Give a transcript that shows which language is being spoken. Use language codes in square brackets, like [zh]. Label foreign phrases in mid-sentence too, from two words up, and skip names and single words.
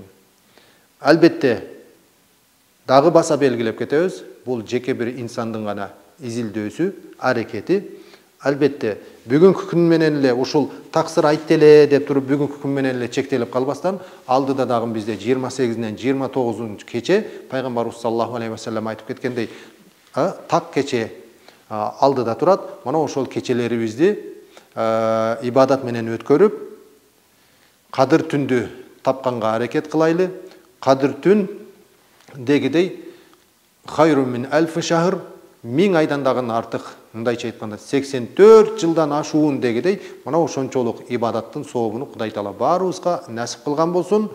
[ky] Албетте дагы баса белгилеп кетебиз, бул жеке бир инсандын гана изилдөөсү, аракети. Албетте бүгүнкү күн менен эле ушул таксыр айтты эле деп туруп бүгүнкү күн менен эле чектелип калбастан, алдыда дагы бизде 28-ден 29 кече пайгамбарыбыз [ar] صلى الله عليه وسلم [ky] айтып кеткендей, так кече алдыда турат. Мана ошол кечелерибизди ибадат менен өткөрүп, Кадыр түндү тапканга аракет кылайлы. Кадыр түн дегидей [ar] خير من ألف شهر, [ky] 1000 айдан дагы артык, мындайча айтканда 84 жылдан ашуун дегидей, мана ошончолук ибадаттын сообуну Кудай Таала баарыбызга насип кылган болсун.